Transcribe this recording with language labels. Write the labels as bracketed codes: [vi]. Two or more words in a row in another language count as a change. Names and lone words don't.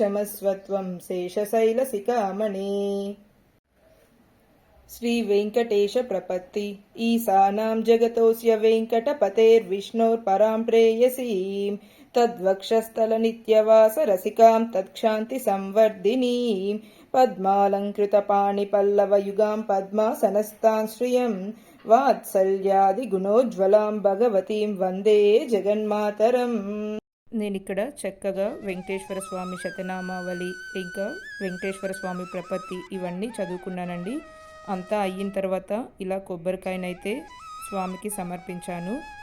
[sa] शेषशैलशिखामणे श्री वेङ्कटेश प्रपत्ति ईशानां जगतोऽस्य वेङ्कटपतेर्विष्णोर्परां प्रेयसीं तद्वक्षस्थलनित्यवासरसिकां तत्क्षान्तिसंवर्धिनीं पद्मालङ्कृतपाणिपल्लवयुगां पद्मासनस्तां श्रियं వాత్సల్యాదిగుణోజ్వలాం భగవతీం వందే జగన్మాతరం. [te] నేను ఇక్కడ చక్కగా వెంకటేశ్వర స్వామి శతనామావళి ఇంకా వెంకటేశ్వర స్వామి ప్రపత్తి ఇవన్నీ చదువుకున్నానండి. అంతా అయిన తర్వాత ఇలా కొబ్బరికాయనైతే స్వామికి సమర్పించాను.